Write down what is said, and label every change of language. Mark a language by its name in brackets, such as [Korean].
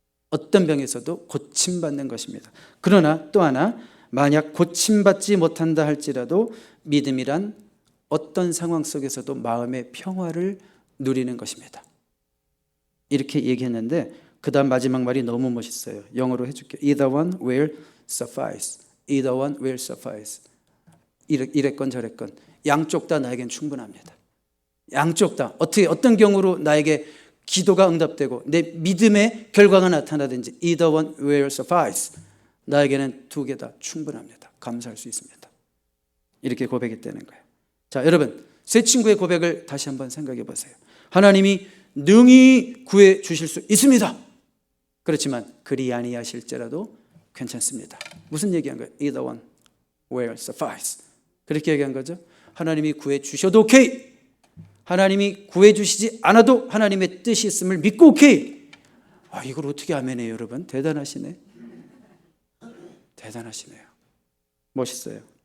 [Korean] 어떤 병에서도 고침받는 것입니다. 그러나 또 하나, 만약 고침받지 못한다 할지라도 믿음이란 어떤 상황 속에서도 마음의 평화를 누리는 것입니다. 이렇게 얘기했는데 그 다음 마지막 말이 너무 멋있어요. 영어로 해줄게요. [English] Either one will suffice. Either one will suffice. [Korean] 이랬건 저랬건 양쪽 다 나에겐 충분합니다. 양쪽 다 어떤 경우로 나에게 기도가 응답되고 내 믿음의 결과가 나타나든지 [English] Either one will suffice. [Korean] 나에게는 두 개 다 충분합니다. 감사할 수 있습니다. 이렇게 고백했다는 거예요. 자, 여러분, 세 친구의 고백을 다시 한번 생각해 보세요. 하나님이 능히 구해 주실 수 있습니다. 그렇지만 그리 아니하실지라도 괜찮습니다. 무슨 얘기한 거예요? [English] Either one will suffice. [Korean] 그렇게 얘기한 거죠. 하나님이 구해 주셔도 오케이. 하나님이 구해 주시지 않아도 하나님의 뜻이 있음을 믿고 오케이. 이걸 어떻게 아멘해요, 여러분? 대단하시네. 대단하시네요. 멋있어요.